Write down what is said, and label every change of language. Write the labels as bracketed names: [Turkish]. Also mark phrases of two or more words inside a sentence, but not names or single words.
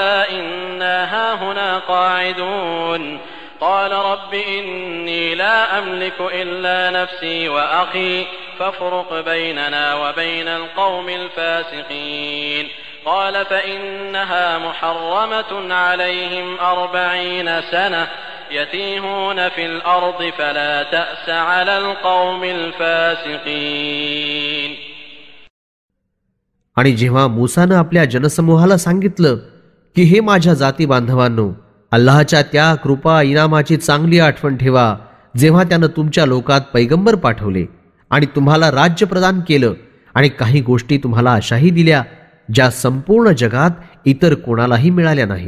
[Arabic] إنا هاهنا قاعدون قال رب إني لا أملك إلا نفسي وأخي فافرق بيننا وبين القوم الفاسقين قال فإنها محرمة عليهم 40 سنة يتيهون في الأرض فلا تأس على القوم الفاسقين. [Marathi] आणि जेव्हा मूसानं आपल्या जनसमूहाला सांगितलं की हे माझ्या जाती बांधवांनो, अल्लाहच्या त्या कृपा इनामाची चांगली आठवण ठेवा जेव्हा त्यानं तुमच्या लोकात पैगंबर पाठवले आणि तुम्हाला राज्य प्रदान केलं आणि काही गोष्टी तुम्हाला अशाही दिल्या ज्या संपूर्ण जगात इतर कोणालाही मिळाल्या नाहीत.